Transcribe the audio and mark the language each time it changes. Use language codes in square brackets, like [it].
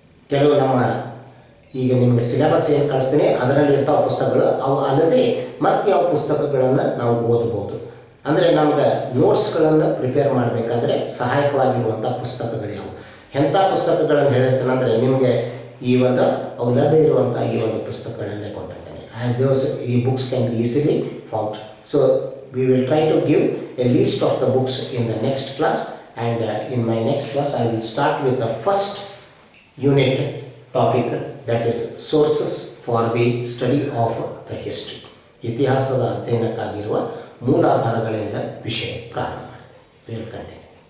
[kn] ಕೆಲವು ನಮ್ಮ ಈಗ ನಿಮಗೆ ಸಿಲೆಬಸ್ ಏನು ಕಳಿಸ್ತೀನಿ ಅದರಲ್ಲಿರ್ತಾವ ಪುಸ್ತಕಗಳು, ಅವು ಅಲ್ಲದೆ ಮತ್ತು ಯಾವ ಪುಸ್ತಕಗಳನ್ನು ನಾವು ಓದ್ಬೋದು. ಅಂದರೆ ನಮ್ಗೆ ನೋಟ್ಸ್ಗಳನ್ನು ಪ್ರಿಪೇರ್ ಮಾಡಬೇಕಾದ್ರೆ ಸಹಾಯಕವಾಗಿರುವಂಥ ಪುಸ್ತಕಗಳು ಯಾವುವು, ಎಂಥ ಪುಸ್ತಕಗಳನ್ನು ಹೇಳಿರ್ತೀನಂದರೆ ನಿಮಗೆ ಈ ಒಂದು ಅವು ಲಭ್ಯ ಇರುವಂಥ ಈ ಒಂದು ಪುಸ್ತಕಗಳನ್ನೇ ಕೊಟ್ಟಿರ್ತೇನೆ. [en] those books can be easily found. So we will try to give a list of the books in the next class, and in my next class I will start with the first unit topic, that is sources for the study of the history. [kn] ಇತಿಹಾಸದ ಅಧ್ಯಯನಕ್ಕಾಗಿರುವ ಮೂಲಾಧಾರಗಳಿಂದ ವಿಷಯ ಪ್ರಾರಂಭ ಮಾಡಿದೆ. [en] We will continue.